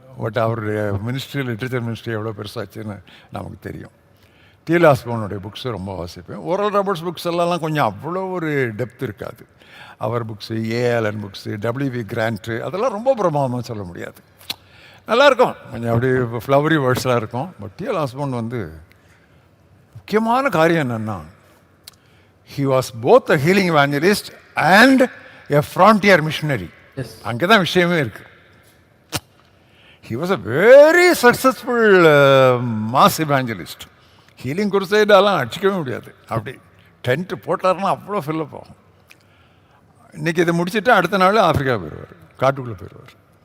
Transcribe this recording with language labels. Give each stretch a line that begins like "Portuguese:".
Tamil: But அவருடைய ministry, literature ministry எவ்வளோ பெருசாச்சுன்னு நமக்கு தெரியும். டிஎல் ஆஸ்பானுடைய புக்ஸை ரொம்ப வாசிப்பேன். ஓரல் ராபர்ட்ஸ் புக்ஸ் எல்லாம் கொஞ்சம் அவ்வளோ ஒரு டெப்த் இருக்காது. அவர் books, ALN books, WV grant, அதெல்லாம் ரொம்ப பிரமாதமாக சொல்ல முடியாது. நல்லாயிருக்கும், கொஞ்சம் அப்படி ஃப்ளவரி வேர்ட்ஸ்லாம் இருக்கும். பட் டிஎல் ஆஸ்பான் வந்து முக்கியமான காரியம் என்னென்னா,
English: he was both a healing evangelist and a frontier missionary.
Tamil: அங்கே தான் விஷயமே இருக்கு.
English: He was a very successful mass evangelist.
Tamil: Healing குருசைடெல்லாம் அடிச்சிக்கவே முடியாது. அப்படி டென்ட் போட்டார்னா அவ்வளோ ஃபில்லப் ஆகும். இன்றைக்கி இதை முடிச்சுட்டு அடுத்த நாள் ஆஃப்ரிக்கா போயிடுவார், காட்டுக்குள்ளே போயிடுவார்.